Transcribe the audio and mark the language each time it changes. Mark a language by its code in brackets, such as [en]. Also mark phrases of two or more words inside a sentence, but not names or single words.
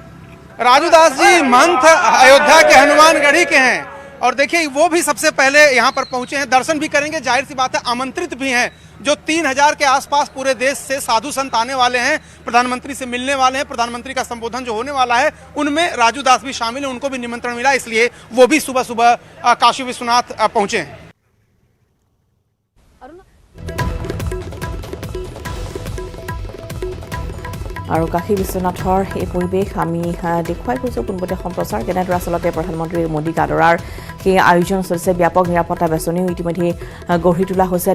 [hi] राजू दास जी महंत अयोध्या के हनुमानगढ़ी के हैं और देखिए वो भी सबसे पहले यहाँ पर पहुंचे हैं, दर्शन भी करेंगे। जाहिर सी बात है आमंत्रित भी हैं। जो 3000 के आसपास पूरे देश से साधु संत आने वाले हैं, प्रधानमंत्री से मिलने वाले हैं, प्रधानमंत्री का संबोधन जो होने वाला है उनमें राजू दास भी शामिल हैं। उनको भी निमंत्रण मिला, इसलिए वो भी सुबह सुबह काशी विश्वनाथ पहुंचे हैं। [as] আৰু কাশী বিশ্বনাথৰ এই পৰিৱেশ আমি দেখুৱাই গৈছোঁ পোনপটীয়া সম্প্ৰচাৰ কেনেদৰে আচলতে প্ৰধানমন্ত্ৰী মোদীক আদৰাৰ সেই আয়োজন চলিছে। ব্যাপক নিৰাপত্তা বেচনিও ইতিমধ্যে গঢ়ি তোলা হৈছে।